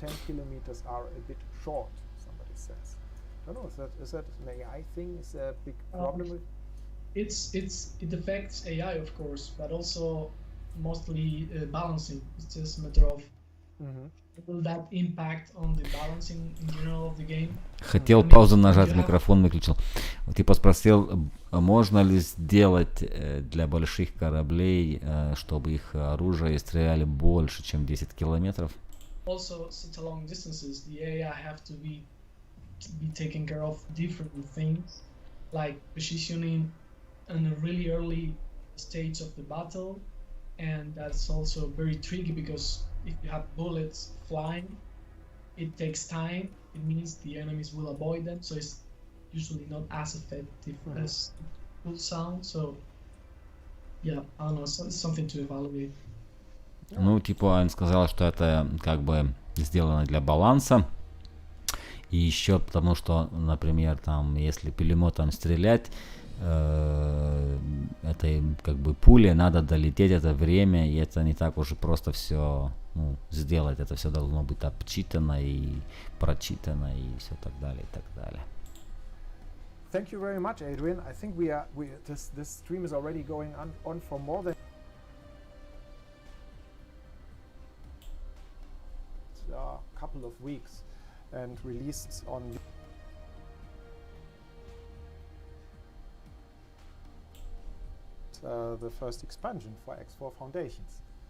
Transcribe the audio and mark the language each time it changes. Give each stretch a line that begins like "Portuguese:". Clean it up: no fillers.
English: 10 kilometers are a bit short, somebody says. I don't know, is that an AI thing? Is there a big problem with it affects AI, of course, but also mostly balancing. It's just a matter of will that impact on the balancing in general of the game.
Russian: Хотел паузу нажать, микрофон выключил. Типа спросил, можно ли сделать для больших кораблей, чтобы их оружие стреляли больше, чем 10 километров?
English: Also, such long distances, the AI have to be taking care of different things, like positioning in a really early stage of the battle, and that's also very tricky because if you have bullets flying, it takes time. It means the enemies will avoid them, so it's usually not as effective as it could sound. So, yeah, I don't know, it's something to evaluate.
Russian: Ну, типа, он сказал, что это как бы сделано для баланса. И еще потому, что, например, там, если пулеметом стрелять, этой как бы пуле надо долететь это время, и это не так уж и просто все сделать. Это все должно быть обчитано и прочитано и все так далее, и так далее.
English: Thank you very much, Adrian. I think this stream is already going on for more than a couple of weeks and released on the first expansion for X4 Foundations.